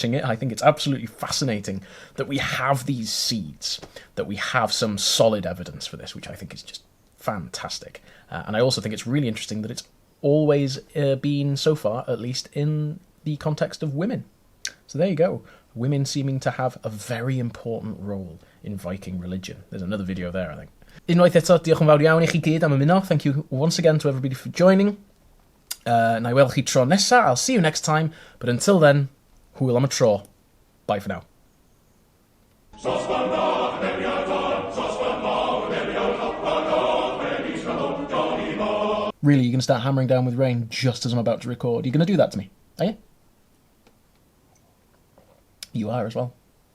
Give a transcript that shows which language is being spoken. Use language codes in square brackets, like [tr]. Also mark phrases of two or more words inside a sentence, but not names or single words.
[en] I think it's absolutely fascinating that we have these seeds that we have some solid evidence for this, which I think is just fantastic. And I also think it's really interesting that it's always been, so far at least, in the context of women. So there you go. Women seeming to have a very important role in Viking religion. There's another video there, I think. [cy] Unwaith eto, diolch yn fawr iawn i chi gyd am ymuno. [en] Thank you once again to everybody for joining. [cy] Na I weld chi tro nesa. [en] I'll see you next time. But until then, [cy] hwyl am y tro. [en] Bye for now. Really, you're going to start hammering down with rain just as I'm about to record? You're going to do that to me, are you? You are as well.